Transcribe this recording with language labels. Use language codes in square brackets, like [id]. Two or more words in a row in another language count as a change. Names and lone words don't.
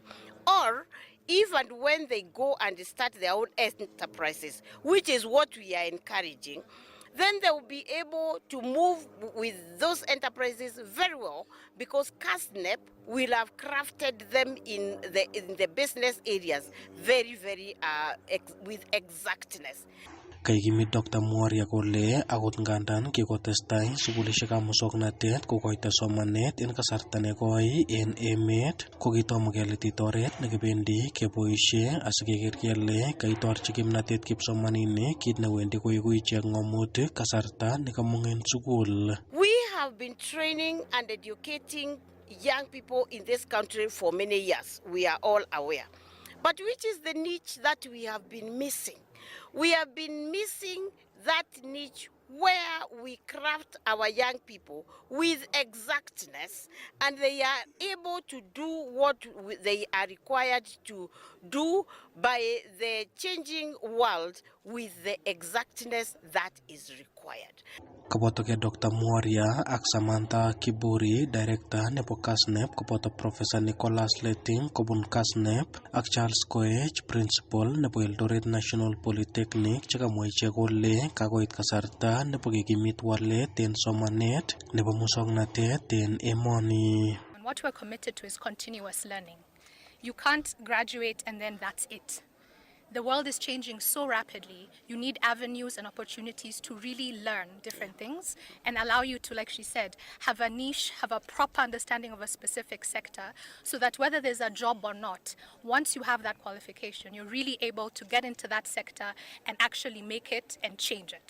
[en] Or even when they go and start their own enterprises, which is what we are encouraging, then they will be able to move with those enterprises very well because KASNEP will have crafted them in the business areas very, with exactness. [kln] Kaikimit Dr. Mworia kole akot ngandan kikotestai sukulisiekab musoknotet kokoito somanet en kasarta nekoi en emet ko kitomo kelitit oret nekibendi keboisie asikeker kele kaitorchi kimnatet kipsomaninik kit newendi koiku ichek ng'omutik kasarta nekamong en sukul. [en] We have been training and educating young people in this country for many years. We are all aware. But which is the niche that we have been missing? We have been missing that niche where we craft our young people with exactness and they are able to do what they are required to do by the changing world with the exactness that is required. [kln] Koboto ke Dr. Mworia ak Samantha Kiburi, Director nebo KASNEP, koboto Professor Nicholas Letting kobun KASNEP ak Charles Koech, Principal nebo Eldoret National Polytechnic chekamwa ichek kole kakoit kasarta nebo kekimit walet en somanet nebo musoknotet en emoni. [en] And what we're committed to is continuous learning. You can't graduate and then that's it. The world is changing so rapidly. You need avenues and opportunities to really learn different things and allow you to, like she said, have a niche, have a proper understanding of a specific sector so that whether there's a job or not, once you have that qualification, you're really able to get into that sector and actually make it and change it.